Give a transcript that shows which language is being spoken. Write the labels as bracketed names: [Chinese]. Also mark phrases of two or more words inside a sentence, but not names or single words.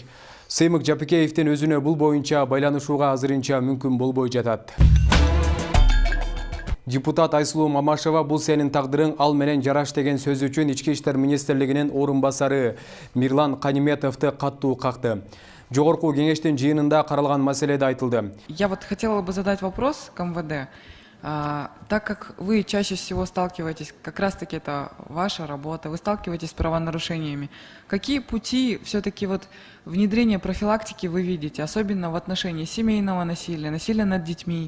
[Kyrgyz] Сыймык Жапикеевдин өзүнө бул боюнча байланышууга азырынча мүмкүн болбой жатат. Депутат Айсулуу Мамашева бул сенин тагдырың ал менен жараш деген сөз үчүн Ички иштер министрлигинин орун басары Мирлан Каниметовду каттуу какты. Жогорку кеңештин жыйынында каралган маселеде айтылды. [Russian] Я вот хотела бы задать вопрос к МВД. Так как вы чаще всего сталкиваетесь, как раз-таки это ваша работа, вы сталкиваетесь с правонарушениями, какие пути все-таки вот внедрения профилактики вы видите, особенно в отношении семейного насилия, насилия над детьми?